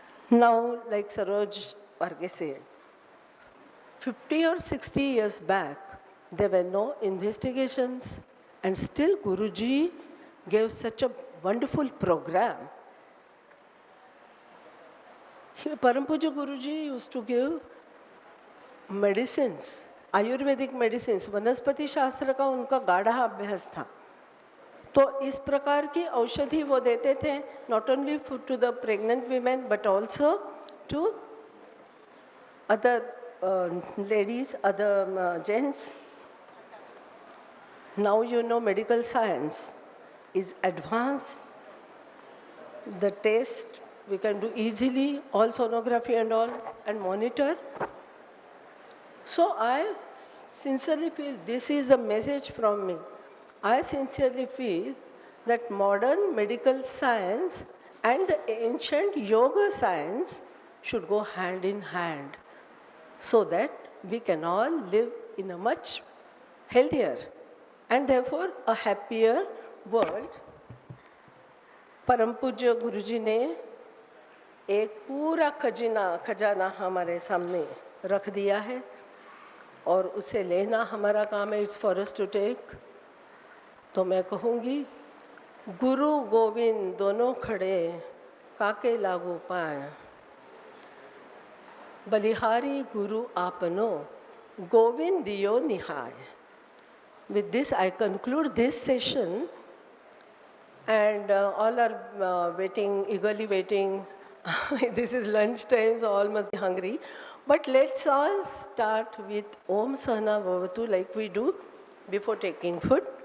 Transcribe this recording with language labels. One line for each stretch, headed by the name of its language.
English: Now, like Saroj Warke said, 50 or 60 years back, there were no investigations, and still Guruji gave such a wonderful program. Param Puja Guruji used to give medicines, Ayurvedic medicines,
Hindi: वनस्पति शास्त्र का उनका गाढ़ा अभ्यास था. तो इस प्रकार की औषधि वो देते थे,
English: not only to the pregnant women but also to other ladies, other gents. Now you know medical science is advanced. The test we can do easily, all sonography and all, and monitor. So I sincerely feel, this is a message from me. I sincerely feel that modern medical science and the ancient yoga science should go hand in hand, so that we can all live in a much healthier and therefore a happier world.
Hindi: परम पूज्य गुरुजी ने एक पूरा खजाना हमारे सामने रख दिया है, और उसे लेना हमारा काम है.
English: It's for us to take.
Hindi: तो मैं कहूँगी, गुरु गोविंद दोनों खड़े काके लागू पाए, बलिहारी गुरु आपनो गोविंद दियो निहाय.
English: With this, I conclude this session, and all are waiting, eagerly waiting. This is lunch time, so all must be hungry. But let's all start with Om Sahana Bhavatu, like we do before taking food.